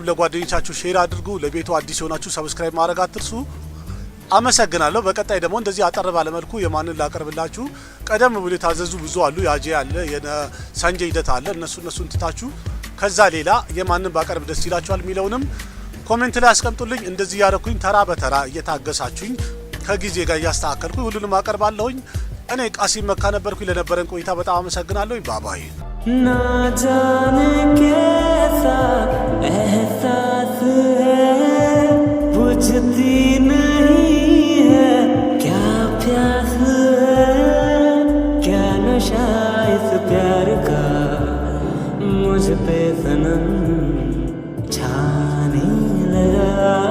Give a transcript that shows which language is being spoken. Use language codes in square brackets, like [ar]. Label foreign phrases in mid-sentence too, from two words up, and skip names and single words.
[am] ለጓደኞቻችሁ ሼር አድርጉ። ለቤቱ አዲስ የሆናችሁ ሰብስክራይብ ማድረግ አትርሱ። አመሰግናለሁ። በቀጣይ ደግሞ እንደዚህ አጠር ባለ መልኩ የማንን ላቀርብላችሁ። ቀደም ብሎ የታዘዙ ብዙ አሉ። ያጄ አለ፣ የሳንጄ ሂደት አለ። እነሱን ትታችሁ ከዛ ሌላ የማንን ባቀርብ ደስ ይላችኋል የሚለውንም ኮሜንት ላይ አስቀምጡልኝ። እንደዚህ ያደረኩኝ ተራ በተራ እየታገሳችሁኝ ከጊዜ ጋር እያስተካከልኩኝ ሁሉንም አቀርባለሁኝ። እኔ ቃሲም መካ ነበርኩኝ። ለነበረን ቆይታ በጣም አመሰግናለሁ። ባባይ [hi] ना जाने कैसा एहसास है बुझती नहीं है क्या प्यास है क्या नशा इस प्यार का मुझ पे सनम छाने लगा